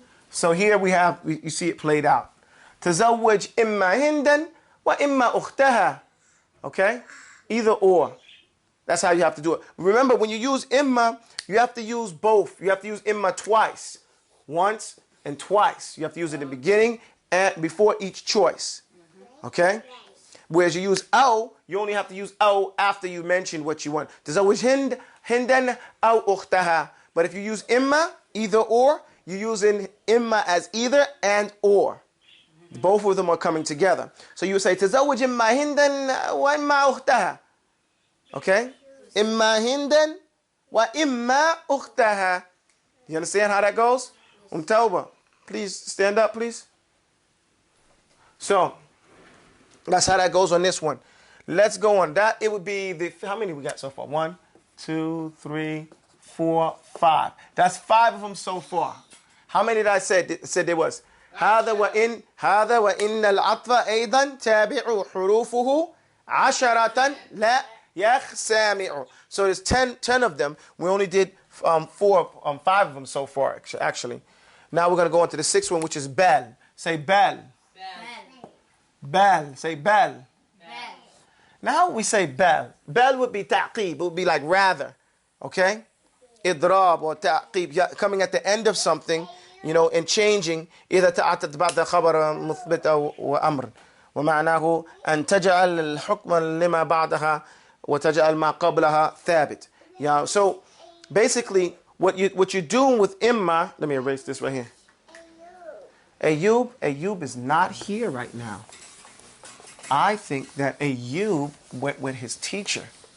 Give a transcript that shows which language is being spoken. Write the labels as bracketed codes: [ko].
[en] So here you see it played out. [ar] تزوج إما هندا وإما أختها. [en] Okay? Either or. That's how you have to do it. Remember, when you use imma, you have to use both. You have to use imma twice. Once and twice. You have to use it in the beginning and before each choice. Okay? Whereas you use aw, you only have to use aw after you mention what you want. [ar] تزوج هندا أو أختها. [en] But if you use imma, either or, you're using imma as either and or. Both of them are coming together. So you would say [ar] تزوج إما هندا وإما أختها. Okay? إما هندا وإما أختها. [en] You understand how that goes? Tawba. Please stand up, please. So, that's how that goes on this one. Let's go on. That it would be how many we got so far? 1, 2, 3, 4, 5. That's 5 of them so far. How many did I said there was? [ar] هذا وإن العطف أيضا تابع حروفه 10 لا يخسامع. [en] So there's 10 of them. We only did 5 of them so far actually. Now we're going to go on to the 6th one, which is bal. Say bal. Bal. Say bal. Now how would we say bal? Bal would be ta'qib. It would be like rather. Okay? Idrab or ta'qib. Coming at the end of something, and changing. [ar] إذا تعتت بعد خبر مثبت أو أمر. ومعناه أن تجعل الحكم لما بعدها وتجعل ما قبلها ثابت. [en] Yeah. So basically, what you're doing with imma. Let me erase this right here. Ayub is not here right now. I think that Ayub went with his teacher.